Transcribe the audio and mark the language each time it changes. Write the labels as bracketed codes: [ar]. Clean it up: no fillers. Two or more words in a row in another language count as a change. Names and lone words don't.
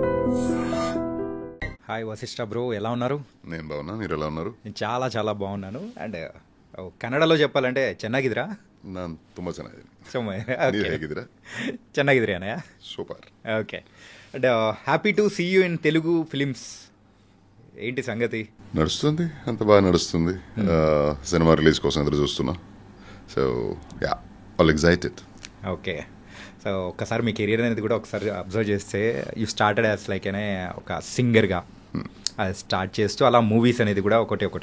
[te] హాయ్ వశిష్ఠ బ్రో, ఎలా ఉన్నారు? నేను బాగున్నా, మీరు ఎలా ఉన్నారు? నేను చాలా చాలా ಬಾಗುన్నాను. అండ్ ಕನ್ನಡలో చెప్పాలంటే ಚೆನ್ನಾಗಿದ್ದೀರಾ? [kn] ನಾನು ತುಂಬ ಚೆನ್ನಾಗಿದ್ದೀನಿ. ನೀವು ಹೇಗಿದ್ದೀರಾ? ಚೆನ್ನಾಗಿದ್ದೀರಿ ಅಣ್ಣಯ್ಯ. [te] సూపర్. [en] okay. and happy to see you in Telugu films. [te] ఏంటి సంగతి? నడుస్తుంది, అంత బాగా నడుస్తుంది. సినిమా రిలీజ్ కోసం ఎదురు చూస్తున్నా. [en] so ya, all excited. [te] ఓకే. సో ఒక్కసారి మీ కెరీర్ అనేది కూడా ఒకసారి అబ్జర్వ్ చేస్తే [en] you started as like [te] అనే ఒక సింగర్గా అది స్టార్ట్ చేస్తూ అలా మూవీస్ అనేది కూడా ఒకటి.